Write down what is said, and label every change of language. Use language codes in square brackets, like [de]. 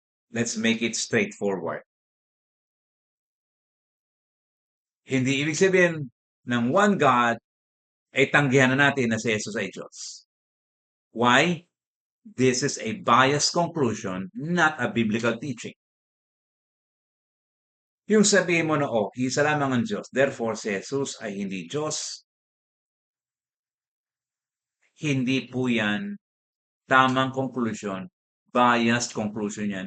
[en] Let's make it straightforward. [tl] Hindi ibig sabihin ng [en] one God [tl] ay tanggihan na natin na si Jesus ay Diyos. [en] Why? This is a biased conclusion, not a biblical teaching. [tl] Yung sabihin mo na, isa lamang ang Diyos, [en] therefore [tl] si Jesus ay hindi Diyos, hindi po yan tamang conclusion, [en] biased conclusion [tl] yan.